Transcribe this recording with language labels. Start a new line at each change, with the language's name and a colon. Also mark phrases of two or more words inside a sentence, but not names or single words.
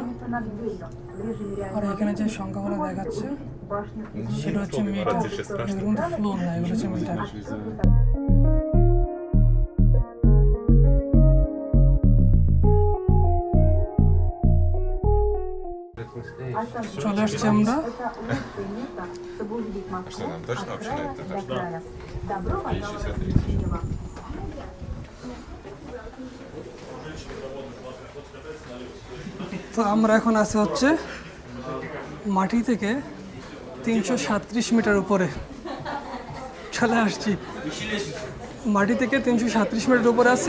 Russian: Над дверью. В режиме
Bangla: আর এখানে যে সংখ্যাগুলো দেখাচ্ছে
Russian: башни.
Bangla: সেটা হচ্ছে মিটার, এগুলো কিন্তু ফ্লোর না, এগুলো হচ্ছে মিটার। চলে আসছি আমরা।
Russian: Это лучшее место, чтобы увидеть Москву Что, нам точно от вообще на края этот до этаж? края. Добро пожаловать в Киево.
Bangla: তো আমরা এখন আছি হচ্ছে মাটি থেকে 337 মিটার উপরে চলে আসছি। মাটি থেকে 337 মিটার উপরে আছে।